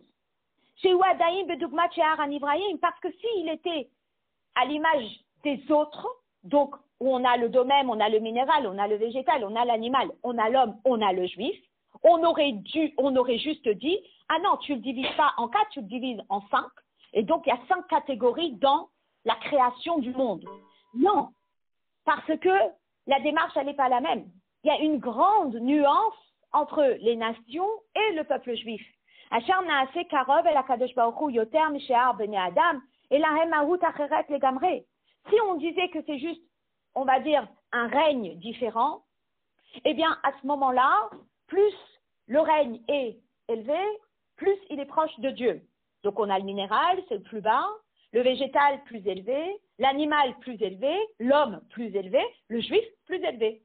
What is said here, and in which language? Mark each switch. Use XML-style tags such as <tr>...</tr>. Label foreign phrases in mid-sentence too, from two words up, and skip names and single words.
<fr>Chez Ouadaïm, Bedougmat, chez Aran Ibrahim, parce que s'il était à l'image des autres, donc où on a le domème, on a le minéral, on a le végétal, on a l'animal, on a l'homme, on a le juif, on aurait juste dit, ah non, tu ne le divises pas en 4, tu le divises en 5, et donc il y a 5 catégories dans la création du monde. Non, parce que la démarche, elle n'est pas la même. Il y a une grande nuance entre les nations et le peuple juif.</fr> <he>אשר נעשה קרוב אל הקדוש ברוך הוא יותר משאר בני אדם אלא הם מהות אחרת לגמרי.</he> <fr>Si on disait que c'est juste, on va dire, un règne différent, eh bien, à ce moment-là, plus le règne est élevé, plus il est proche de Dieu. Donc, on a le minéral, c'est le plus bas, le végétal plus élevé, l'animal plus élevé, l'homme plus élevé, le juif plus élevé.</fr>